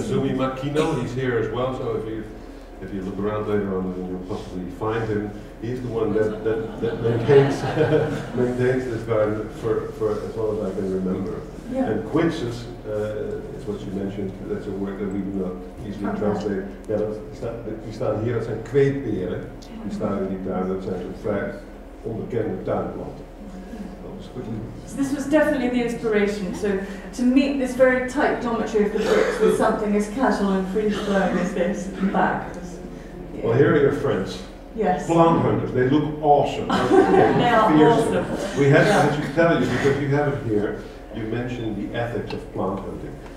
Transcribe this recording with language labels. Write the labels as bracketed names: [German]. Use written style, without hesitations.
[English] Kazumi Makino, he's here as well, so if you look around later on, then you'll possibly find him. He's the one that maintains maintains this garden for as long as I can remember. Yeah. And quinces is what you mentioned. That's a word that we do not easily translate. [Dutch] Ja, die staan hier. Dat zijn kweetperen. Die staan in die tuin. Dat zijn zo'n vrij onbekende tuinplanten. [English] So this was definitely the inspiration. So to meet this very tight geometry of the bricks with something as casual and free flowing as this in the back. Yeah. Well, here are your friends. Yes. Plant hunters. They look awesome. They are awesome. We had to tell you, because you have it here, you mentioned the ethics of plant hunting.